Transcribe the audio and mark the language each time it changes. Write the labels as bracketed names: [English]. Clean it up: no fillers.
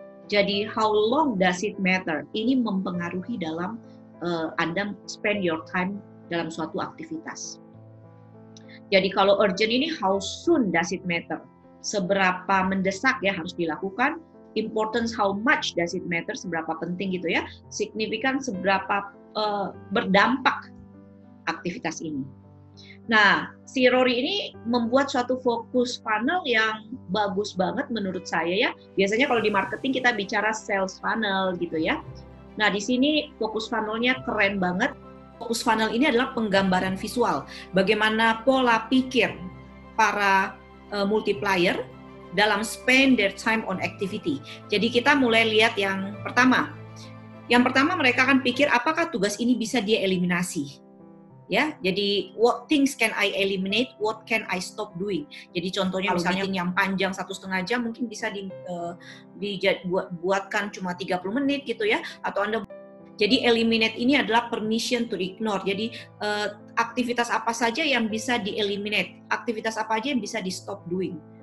[Indonesian] Jadi [English] how long does it matter? [Indonesian] Ini mempengaruhi dalam Anda [English] spend your time [Indonesian] dalam suatu aktivitas. Jadi kalau urgent ini [English] how soon does it matter? [Indonesian] Seberapa mendesak ya harus dilakukan. [English] Importance how much does it matter? [Indonesian] Seberapa penting gitu ya. Signifikan seberapa berdampak aktivitas ini. Nah, si Rory ini membuat suatu fokus funnel yang bagus banget menurut saya ya. Biasanya kalau di marketing kita bicara sales funnel gitu ya. Nah, di sini fokus funnelnya keren banget. Fokus funnel ini adalah penggambaran visual. Bagaimana pola pikir para multiplier dalam [English] spend their time on activity. [Indonesian] Jadi kita mulai lihat yang pertama. Yang pertama mereka akan pikir apakah tugas ini bisa dia eliminasi. Ya, jadi [English] what things can I eliminate, what can I stop doing. [Indonesian] Jadi contohnya misalnya yang panjang 1,5 jam mungkin bisa dibuatkan cuma 30 menit gitu ya, atau Anda. Jadi eliminate ini adalah [English] permission to ignore. [Indonesian] Jadi aktivitas apa saja yang bisa di-eliminate, aktivitas apa aja yang bisa di- [English] stop doing.